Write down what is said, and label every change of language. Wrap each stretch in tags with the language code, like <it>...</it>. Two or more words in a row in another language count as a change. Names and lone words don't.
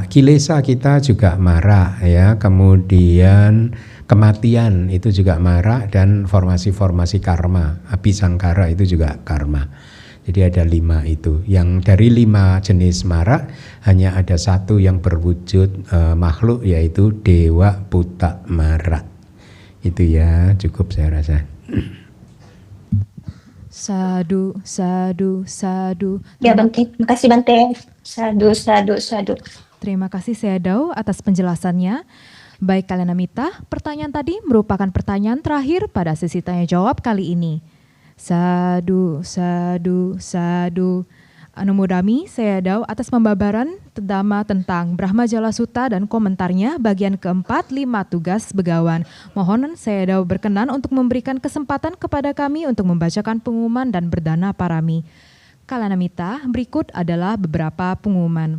<id>Kilesa kita juga mara ya. Kemudian kematian itu juga mara dan formasi-formasi karma, abhisangkara itu juga karma. Jadi ada 5 itu. Yang dari 5 jenis mara hanya ada 1 yang berwujud makhluk, yaitu Dewa Putak Mara. Itu ya cukup saya rasa.</id> <pi>Sadu, sadu, sadu.</pi> <id>Ya Bante, makasih Bante.</id> <pi>Sadu, sadu, sadu.</pi> <id>Terima kasih Sayadaw atas penjelasannya. Baik Kalyanamita, pertanyaan tadi merupakan pertanyaan terakhir pada sesi tanya jawab kali ini.</id> <pi>Sadu, sadu, sadu.</pi> <id>Anumodami Sayadaw atas pembabaran terutama tentang Brahmajala Sutta dan komentarnya bagian keempat 5 tugas begawan. Mohon Sayadaw berkenan untuk memberikan kesempatan kepada kami untuk membacakan pengumuman dan berdana parami. Kalyanamita, berikut adalah beberapa pengumuman.</id>